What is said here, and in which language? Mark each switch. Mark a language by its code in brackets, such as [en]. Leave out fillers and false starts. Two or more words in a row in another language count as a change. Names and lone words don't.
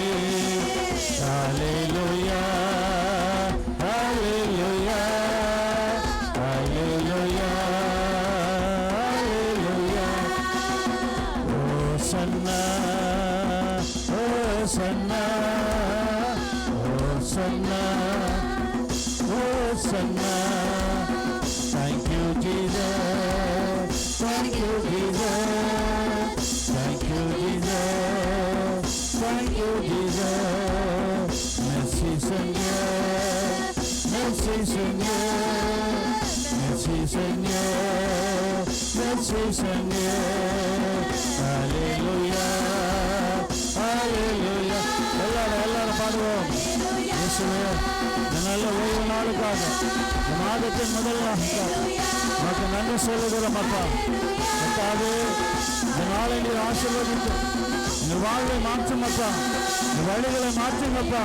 [ta] ஹல்லேலூயா ஹல்லேலூயா ஹல்லேலூயா ஹல்லேலூயா. ஓசன்னா ஓசன்னா ஓசன்னா ஓசன்னா. [en] Thank you Jesus, thank you Jesus, thank you Jesus, thank you Jesus. [fr] Merci Seigneur, merci Seigneur, merci Seigneur, merci Seigneur. Alléluia, Alléluia. [ta] எல்லாரும் பாடுவோம். இயேசுவே இந்த நல்ல ஓய்வு நாளுக்காக, இந்த மாதத்தின் முதல் நாளுக்காக உனக்கு நன்றி சொல்லுகிறோம் அப்பா. கர்த்தாவே இந்த நாளை நீர் ஆசீர்வதித்து எங்கள் வாழ்வை மாற்றும் அப்பா, இந்த வழிகளை மாற்றுங்கப்பா.